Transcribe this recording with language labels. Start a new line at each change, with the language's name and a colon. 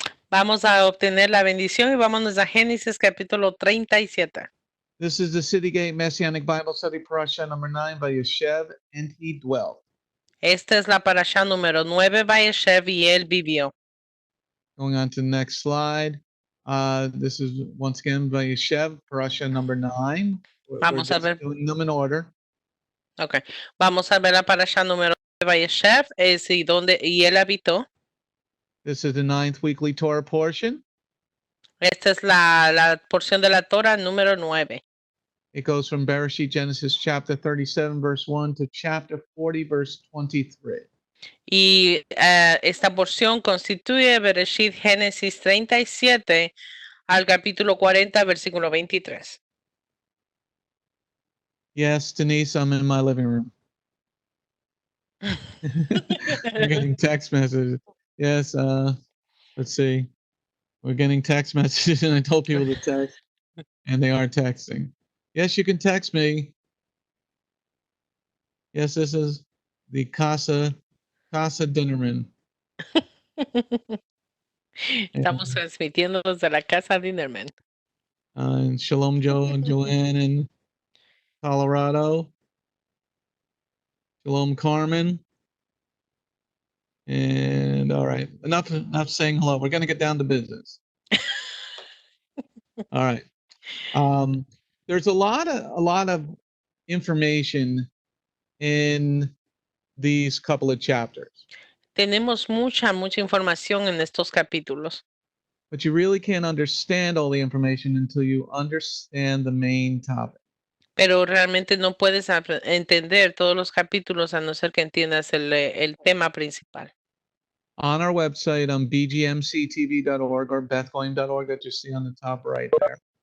Spanish: Vamos a obtener la bendición y vámonos a Génesis capítulo 37.
English: This is the City Gate Messianic Bible Study, Parasha number 9, VaYeshev, and he dwelt.
Spanish: Esta es la parasha número 9, VaYeshev, y él vivió.
English: Going on to the next slide. This is once again VaYeshev, Parasha number 9. We're
Spanish: Vamos a
English: just
Spanish: ver.
English: doing them in order. Okay.
Spanish: Vamos a ver la parasha número 9, VaYeshev, y él habitó.
English: This is the 9th weekly Torah portion.
Spanish: Esta es la porción de la Torah número 9.
English: It goes from Bereshit, Genesis chapter 37, verse 1 to chapter 40, verse 23.
Spanish: Y esta porción constituye Bereshit Génesis 37 al capítulo 40, versículo 23.
English: Yes, Denise, I'm in my living room. We're getting text messages. Yes, let's see. We're getting text messages, and I told people to text, and they are texting. Yes, you can text me. Yes, this is the Casa Dinnerman.
Spanish: Estamos transmitiendo desde la casa Dinnerman.
English: And Shalom Joanne in Colorado. Shalom Carmen. And all right, enough saying hello. We're going to get down to business. All right. There's a lot of information in these couple of chapters.
Spanish: Tenemos mucha información en estos capítulos,
English: But you really can't understand all the information until you understand the main topic.
Spanish: pero realmente no puedes entender todos los capítulos a no ser que entiendas el tema principal.
English: On our website on bgmctv.org or bethgoyim.org that you see on the top right there.